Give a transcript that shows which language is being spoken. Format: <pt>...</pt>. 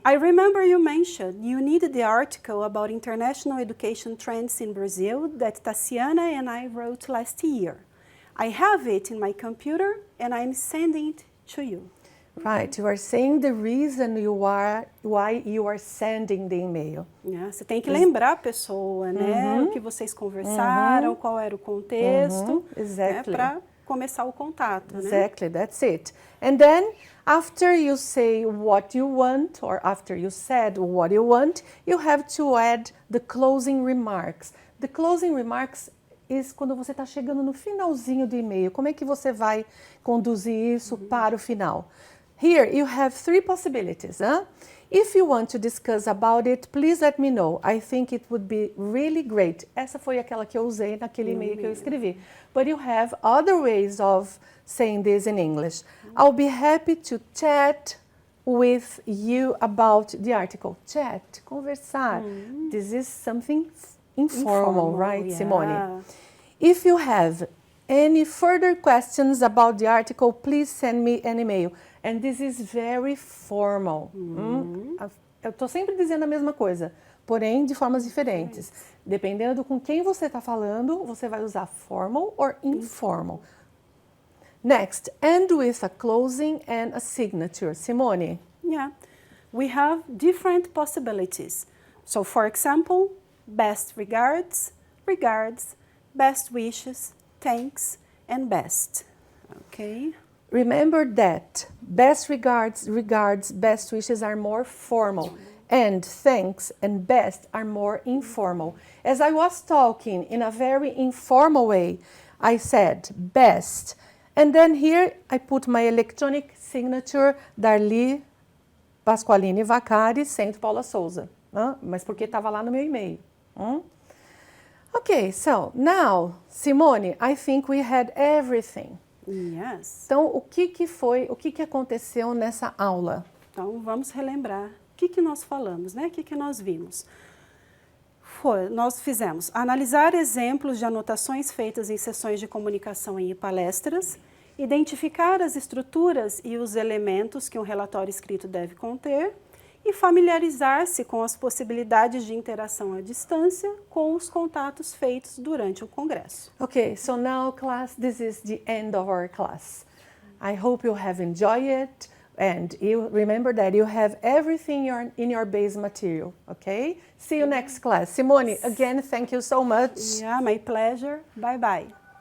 <en>I remember you mentioned you needed the article about international education trends in Brazil that Tatiana and I wrote last year. I have it in my computer and I'm sending it to you. Right, you are saying the reason why you are sending the email.</en> <pt>Yeah, você tem que lembrar a pessoa, né? O que vocês conversaram, qual era o contexto,</pt> <en>Exactly.</en> <pt>Para começar o contato, né?</pt> <en>Exactly, that's it. And then, after you say what you want, or after you said what you want, you have to add the closing remarks. The closing remarks is</en> <pt>quando você está chegando no finalzinho do e-mail. Como é que você vai conduzir isso para o final?</pt> <en>Here, you have three possibilities. Huh? If you want to discuss about it, please let me know. I think it would be really great.</en> <pt>Essa foi aquela que eu usei naquele e-mail que eu escrevi.</pt> <en>But you have other ways of saying this in English. I'll be happy to chat with you about the article. Chat, conversar. This is something informal, right, yeah. Simone? If you have any further questions about the article, please send me an email. And this is very formal.</en> <pt>Eu estou sempre dizendo a mesma coisa, porém de formas diferentes. Dependendo com quem você está falando, você vai usar formal</pt> <en>or informal. Next, end with a closing and a signature. Simone? Yeah, we have different possibilities. So, for example, best regards, regards, best wishes, thanks, and best. Okay? Remember that best regards, regards, best wishes are more formal, and thanks and best are more informal. As I was talking in a very informal way, I said best, and then here I put my electronic signature, Darli Vaccari, Centro, Paula, Souza.</en> <pt>Mas porque estava lá no meu e-mail.</pt> <en>Okay, so now, Simone, I think we had everything. Yes.</en> <pt>Então, o que aconteceu nessa aula? Então, vamos relembrar o que nós falamos, né? O que nós vimos. Nós fizemos analisar exemplos de anotações feitas em sessões de comunicação e palestras, identificar as estruturas e os elementos que um relatório escrito deve conter e familiarizar-se com as possibilidades de interação à distância com os contatos feitos durante o congresso.</pt> <en>Okay, so now class, this is the end of our class. I hope you have enjoyed it and you remember that you have everything in your base material, okay? See you next class. Simone, again, thank you so much. Yeah, my pleasure. Bye-bye.</en>